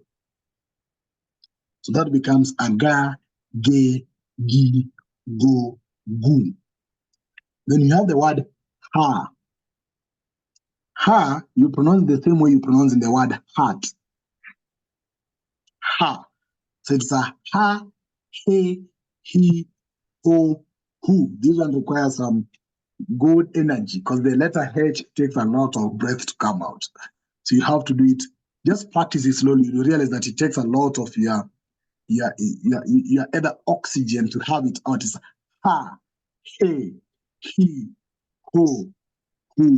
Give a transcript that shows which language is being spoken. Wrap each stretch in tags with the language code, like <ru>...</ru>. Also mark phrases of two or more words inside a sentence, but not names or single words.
<en>So that becomes aga, ge, gi, go, gu. Then you have the word ha. Ha, you pronounce the same way you pronounce in the word heart. Ha. So it's a ha, he, ho, who. This one requires some good energy because the letter H takes a lot of breath to come out. So you have to do it. Just practice it slowly. You realize that it takes a lot of your either oxygen to have it out. It's ha, he, ho, who.</en>